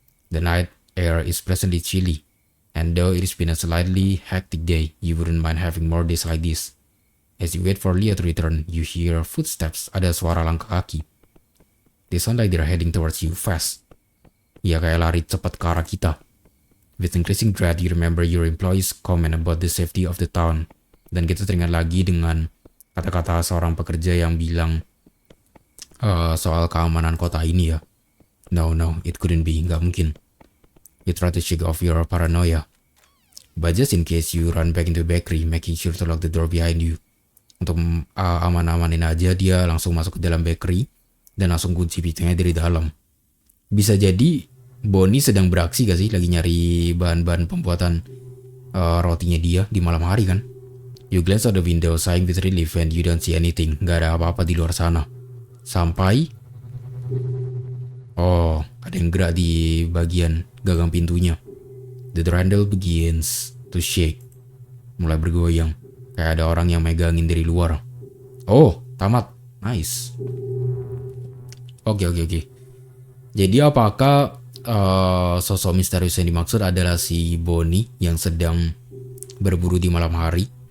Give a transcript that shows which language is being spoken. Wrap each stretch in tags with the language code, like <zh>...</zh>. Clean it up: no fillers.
<en>The night air is pleasantly chilly, and though it has been a slightly hectic day, you wouldn't mind having more days like this. As you wait for Leah to return, you hear footsteps.</en> <id>Ada suara langkah kaki.</id> <en>They sound like they're heading towards you fast.</en> <id>Ya, kayak lari cepat ke arah kita.</id> <en>With increasing dread, you remember your employees' comment about the safety of the town.</en> <id>Dan kita teringat lagi dengan kata-kata seorang pekerja yang bilang soal keamanan kota ini ya.</id> <en>No, it couldn't be.</en> <id>Nggak mungkin.</id> <en>You try to shake off your paranoia. But just in case, you run back into the bakery, making sure to lock the door behind you.</en> <id>Untuk aman-amanin aja, dia langsung masuk ke dalam bakery dan langsung kunci pintunya dari dalam. Bisa jadi Bonnie sedang beraksi gak sih? Lagi nyari bahan-bahan pembuatan rotinya dia di malam hari kan?</id> <en>You glance out the window, sighing with relief, and you don't see anything.</en> <id>Gak ada apa-apa di luar sana. Sampai... Oh, ada yang gerak di bagian gagang pintunya. The door handle begins to shake. Mulai bergoyang. Kayak ada orang yang megangin dari luar. Oh, tamat. Nice. Oke. Jadi apakah sosok misterius yang dimaksud adalah si Bonnie yang sedang berburu di malam hari?</id>